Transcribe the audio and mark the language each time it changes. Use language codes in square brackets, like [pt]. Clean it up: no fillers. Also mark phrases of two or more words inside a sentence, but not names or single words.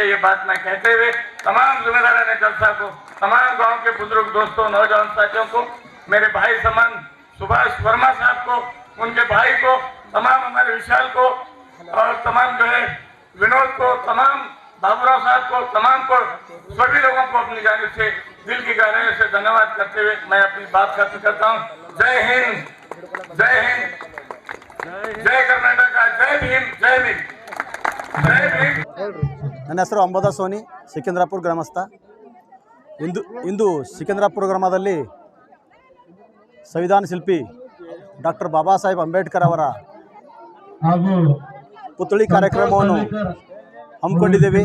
[hi] ये बात मैं कहते हुए तमाम जिम्मेदारान जलसा को, तमाम गांव के बुजुर्ग दोस्तों, नौजवान साथियों को, मेरे भाई समान सुभाष वर्मा साहब को, उनके भाई को, तमाम हमारे विशाल को और तमाम जो है विनोद को, तमाम बाबूराव साहब को, तमाम को, सभी लोगों को अपनी जानिब से दिल की गहराइयों से धन्यवाद करते हुए मैं अपनी बात खत्म करता हूँ। जय हिंद, जय हिंद, जय कर्नाटक, जय भीम, जय भीम, जय भीम। [kn] ನನ್ನ ಹೆಸರು ಅಂಬದ ಸೋನಿ, ಸಿಕಿಂದ್ರಾಪುರ ಗ್ರಾಮಸ್ಥ. ಇಂದು ಸಿಕಿಂದ್ರಾಪುರ ಗ್ರಾಮದಲ್ಲಿ ಸಂವಿಧಾನ ಶಿಲ್ಪಿ ಡಾಕ್ಟರ್ ಬಾಬಾ ಸಾಹೇಬ್ ಅಂಬೇಡ್ಕರ್ ಅವರ ಹಾಗೂ ಪುತ್ಥಳಿ ಕಾರ್ಯಕ್ರಮವನ್ನು ಹಮ್ಮಿಕೊಂಡಿದ್ದೇವೆ.